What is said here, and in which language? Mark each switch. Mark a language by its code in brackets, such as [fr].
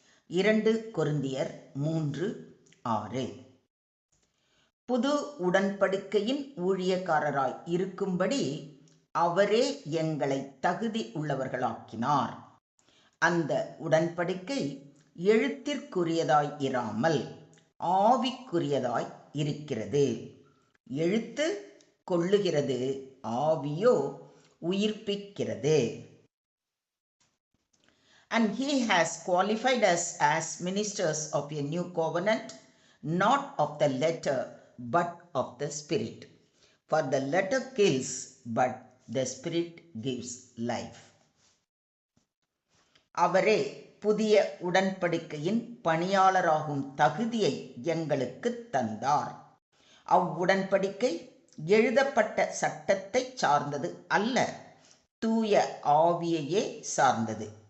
[ta] 2 கொரிந்தியர் 3:6. புது உடன்படிக்கையின் ஊழியக்காரராய் இருக்கும்படி அவரே எங்களை தகுதி உள்ளவர்களாக்கினார். அந்த உடன்படிக்கை எழுத்திற்குரியதாய் இராமல் ஆவிக்குரியதாய் இருக்கிறது. எழுத்து கொள்ளுகிறது, ஆவியோ உயிர்ப்பிக்கிறது. [en] And he has qualified us as ministers of a new covenant, not of the letter, but of the Spirit. For the letter kills, but the Spirit gives life. [ta] அவரே புதிய உடன்படிக்கையின் பணியாளராகும் தகுதியை எங்களுக்கு தந்தார். அவ்வுடன்படிக்கை எழுதப்பட்ட சட்டத்தை சார்ந்தது அல்ல, தூய ஆவியையே சார்ந்தது.